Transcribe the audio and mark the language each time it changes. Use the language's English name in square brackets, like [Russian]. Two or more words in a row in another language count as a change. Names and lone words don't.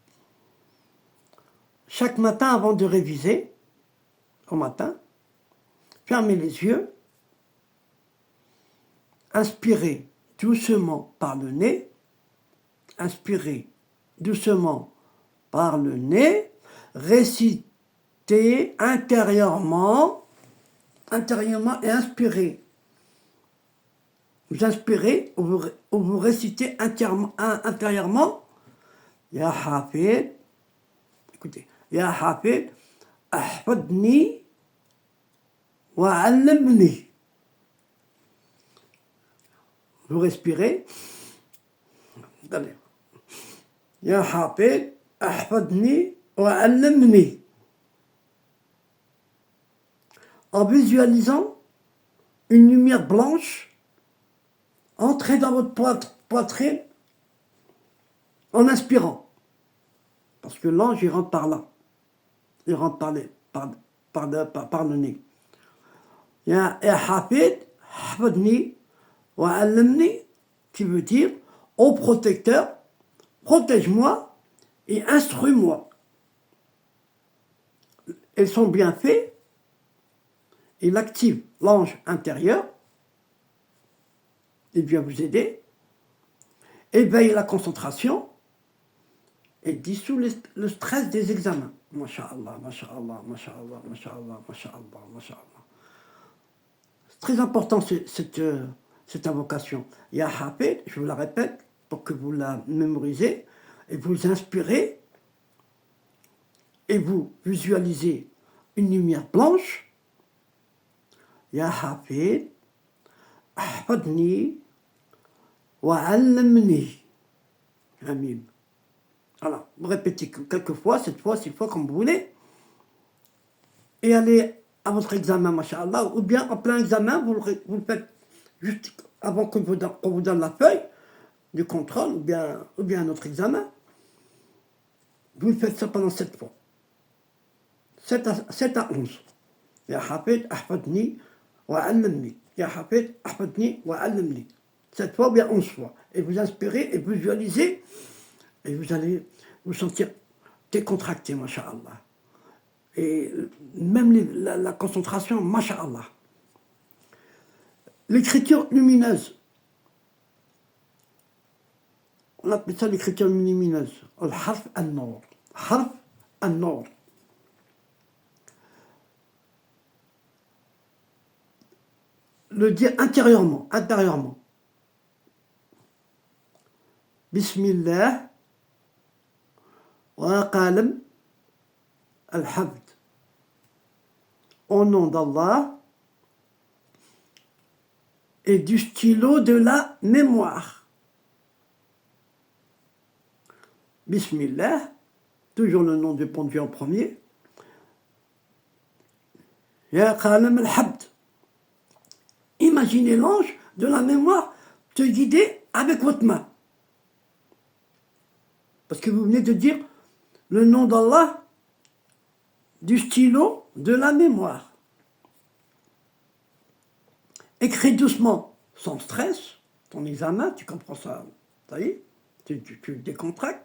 [French] Chaque matin, avant de réviser, au matin, fermez les yeux, inspirez doucement par le nez, inspirez doucement par le nez, récitez intérieurement et inspirez. Vous inspirez ou vous récitez intérieurement [Arabic] يا حفيظ, [French] écoutez, [Arabic] يا حفيظ، احفظني و علمني. [French] Vous respirez, attendez. [Arabic] يا حفيظ، احفظني و علمني. [French] En visualisant une lumière blanche entrer dans votre poitrine en inspirant. Parce que l'ange, il rentre par là. Il rentre par le nez. [Arabic] يا حفيظ، احفظني و علمني, [French] qui veut dire, ô protecteur, protège-moi et instruis-moi. Et son bienfait, il active l'ange intérieur, il vient vous aider, éveille la concentration, et dissout le stress des examens. [Arabic] ما شاء الله، ما شاء الله، ما شاء الله، ما شاء الله، ما شاء الله، ما شاء الله. [French] C'est très important cette invocation. [Arabic] يا حفيظ, [French] je vous la répète pour que vous la mémorisez et vous inspirez et vous visualisez une lumière blanche. [Arabic] يا حفيظ، احفظني و علمني. [French] Amin. Voilà, vous répétez quelques fois, cette fois, 6 fois, comme vous voulez. Et allez à votre examen, masha'Allah, ou bien en plein examen, vous le faites juste avant qu'on vous donne la feuille du contrôle, ou bien un autre examen. Vous faites ça pendant 7 fois. 7 à 11. [Arabic] يا حفيظ، احفظني و علمني. يا حفيظ، احفظني و علمني. [French] 7 fois ou bien 11 fois. Et vous inspirez et vous visualisez. Et vous allez vous sentir décontracté, masha'Allah. Et même la concentration, masha'Allah. L'écriture lumineuse. On appelle ça l'écriture lumineuse. [Arabic] الحرف النور. حرف النور. [French] Le dire intérieurement. [Arabic] بسم الله و قلم الحبد. [French] Au nom d'Allah et du stylo de la mémoire. Bismillah, toujours le nom du pondu en premier. [Arabic] يا قلم الحبد. [French] Imaginez l'ange de la mémoire te guider avec votre main. Parce que vous venez de dire le nom d'Allah du stylo de la mémoire. Écris doucement, sans stress, ton examen, tu comprends ça, ça y est, tu décontractes.